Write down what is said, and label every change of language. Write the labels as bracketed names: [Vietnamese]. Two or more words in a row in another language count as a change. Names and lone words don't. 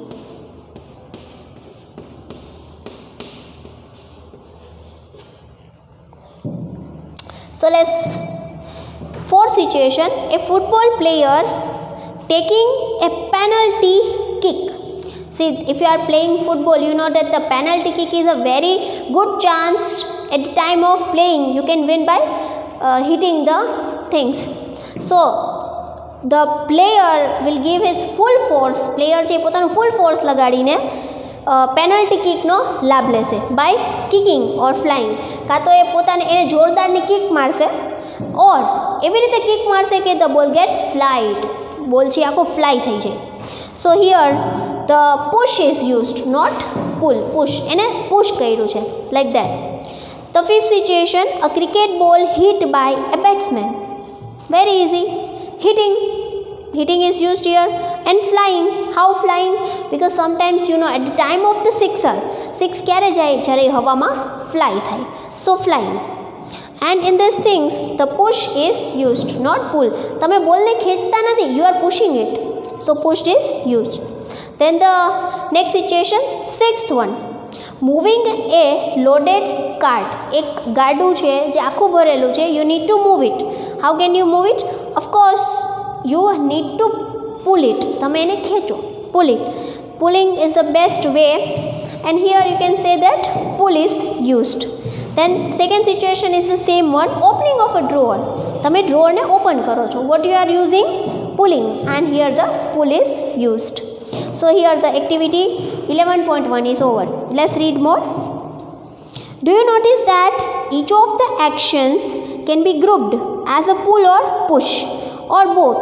[English] So let's, fourth situation, a football player taking a penalty kick. See, if you are playing football, you know that the penalty kick is a very good chance at the time of playing. You can win by hitting the things. So the player will give his full force. [Gujarati] Player છે પોતાનું [English] full force [Gujarati] લગાડીને પેનલ્ટી કિકનો લાભ લેશે [English] by kicking or flying. [Gujarati] કાં તો એ પોતાને એને જોરદારની કિક મારશે ઓર એવી રીતે કિક મારશે કે [English] the ball gets flied, [Gujarati] બોલ છે આખો ફ્લાય થઈ જાય. [English] So here the push is used, not pull. પુશ, [Gujarati] એને પુશ કર્યું છે, [English] like that. The fifth situation, a cricket ball hit by a batsman. Very easy. Hitting is used here. And flying, how flying? Because sometimes you know at the time of the sixer, six [Gujarati] ક્યારે જાય? જ્યારે હવામાં fly થાય. [English] So flying. And in these things the push is used, not pull. [Gujarati] તમે બોલને ખેંચતા નથી, [English] you are pushing it. So pushed is used. Then the next situation, sixth one, moving a loaded cart. [Gujarati] એક ગાડું છે જે આખું ભરેલું છે, [English] you need to move it. How can you move it? Of course you need to pull it. [Gujarati] તમે એને ખેંચો, [English] pull it. Pulling is the best way, and here you can say that pull is used. Then second situation is the same one, opening of a drawer. [Gujarati] તમે ડ્રોઅરને ઓપન કરો છો, [English] what you are using? Pulling, and here the pull is used. So here the activity 11.1 is over. Let's read more. Do you notice that each of the actions can be grouped as a pull or push or both?